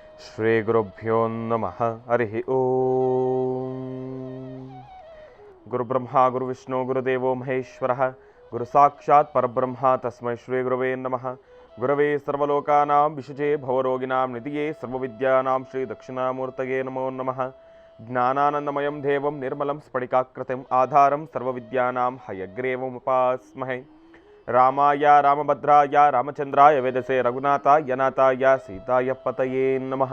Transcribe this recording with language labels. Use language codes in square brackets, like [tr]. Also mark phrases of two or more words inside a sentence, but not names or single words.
[sa] ಶ್ರೀ ಗುರುಭ್ಯೋ ನಮಃ. ಹರಿ ಓಂ. ಗುರುಬ್ರಹ್ಮ ಗುರುವಿಷ್ಣು ಗುರುದೇವೋ ಮಹೇಶ್ವರ ಗುರು ಸಾಕ್ಷಾತ್ ಪರಬ್ರಹ್ಮ ತಸ್ಮೈ ಶ್ರೀ ಗುರುವೇ ನಮಃ. ಗುರವೇ ಸರ್ವಲೋಕಾನಾಂ ವಿಶುಚೇ ಭವರೋಗಿಣಾಂ ನಿಧಿಯೇ ಸರ್ವವಿದ್ಯಾನಾಂ ಶ್ರೀ ದಕ್ಷಿಣಾಮೂರ್ತಯೇ ನಮೋ ನಮಃ. ಜ್ಞಾನಾನಂದಮಯಂ ದೇವಂ ನಿರ್ಮಲಂ ಸ್ಫಟಿಕಾಕೃತಿಂ ಆಧಾರಂ ಸರ್ವವಿದ್ಯಾನಾಂ ಹಯಗ್ರೀವముపాస్మహే. ರಾಮಾಯ ರಾಮಭದ್ರಾಯ ರಾಮಚಂದ್ರಾಯ ವೇದಸೆ ರಘುನಾಥಾಯ ನಾಥಾಯ ಸೀತಾಯ ಪತಯೇ ನಮಃ.